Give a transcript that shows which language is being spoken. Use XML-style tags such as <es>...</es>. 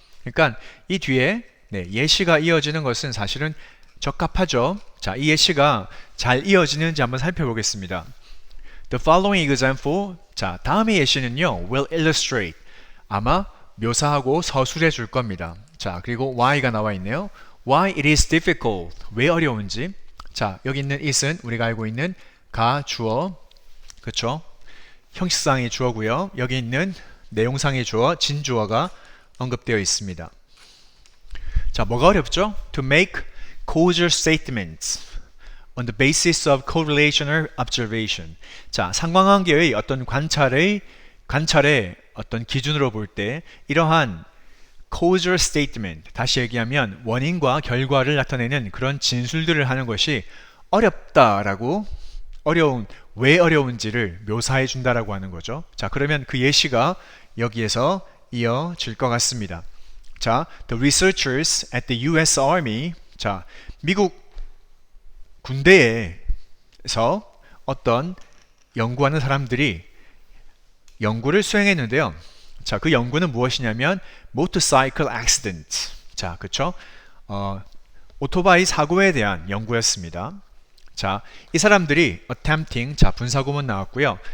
<ko>그러니까 이 뒤에 예시가 이어지는 것은 사실은 적합하죠. 자, 이 예시가 잘 이어지는지 한번 살펴보겠습니다.</ko> <en>The following example,</en> <ko>자, 다음의 예시는요,</ko> <en>will illustrate,</en> <ko>아마 묘사하고 서술해 줄 겁니다. 자, 그리고 why가 나와 있네요.</ko> <en>Why it is difficult,</en> <ko>왜 어려운지. 자, 여기 있는 it은 우리가 알고 있는 가, 주어, 그렇죠? 형식상의 주어고요. 여기 있는 내용상의 주어, 진주어가 언급되어 있습니다. 자, 뭐가 어렵죠?</ko> <en>To make causal statements on the basis of correlational observation.</en> <ko>자, 상관관계의 어떤 관찰의 어떤 기준으로 볼 때 이러한</ko> <en>causal statement,</en> <ko>다시 얘기하면 원인과 결과를 나타내는 그런 진술들을 하는 것이 어렵다라고 왜 어려운지를 묘사해 준다라고 하는 거죠. 자, 그러면 그 예시가 여기에서 이어질 것 같습니다.</ko> <en>자, the researchers at the US Army, 자, 미국</en> <ko>군대에서 어떤 연구하는 사람들이 연구를 수행했는데요. 자, 그 연구는 무엇이냐면 motorcycle accident. 자, 그쵸? 오토바이 사고에 대한 연구였습니다. 자, 이 사람들이 attempting, 자, 분사구문 나왔고요.</ko>